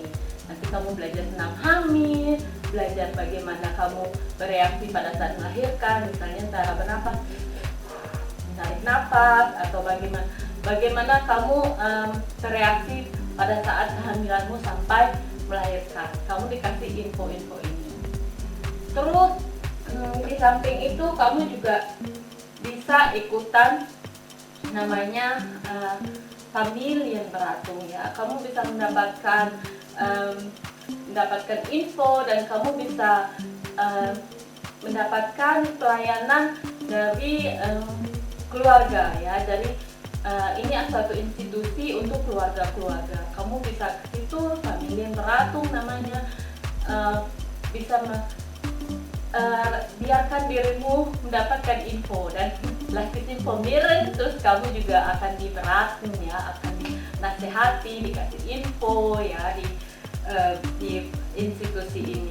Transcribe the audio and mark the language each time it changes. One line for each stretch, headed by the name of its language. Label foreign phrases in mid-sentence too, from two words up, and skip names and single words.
Indonesian: Nanti kamu belajar senam hamil, belajar bagaimana kamu bereaksi pada saat melahirkan, misalnya cara bernapas, tarik nafas, atau bagaimana kamu bereaksi pada saat kehamilanmu sampai melahirkan. Kamu dikasih info-info ini. Terus di samping itu kamu juga bisa ikutan namanya
German: familien beratung
Indonesian: ya. Kamu bisa mendapatkan info, dan kamu bisa mendapatkan pelayanan dari keluarga ya. Dari ini suatu institusi untuk keluarga-keluarga. Kamu bisa ke situ,
German: familien beratung
Indonesian: namanya, bisa biarkan dirimu mendapatkan info, dan lagi informieren, terus kamu juga akan diberatung ya, akan dinasehati, dikasih info ya di institusi ini.